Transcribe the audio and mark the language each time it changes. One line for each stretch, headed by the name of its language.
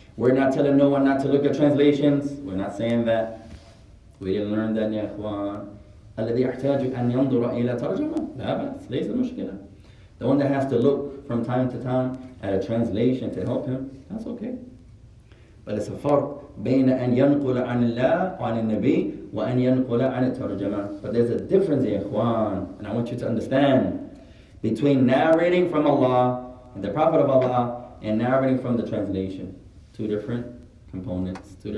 English: We're not telling no one not to look at translations. We're not saying that. We didn't learn that, ya ikhwan.
Arabic: الذي يحتاج أن ينظر إلى ترجمة لا بأس ليس مشكلة.
English: The one that has to look from time to time at a translation to help him, that's okay. But it's a farq
Arabic: بين أن ينقل عن الله وعن النبي وأن ينقل عن الترجمة.
English: But there's a difference, ya ikhwan, and I want you to understand, between narrating from Allah and the Prophet of Allah and narrating from the translation. Two different components.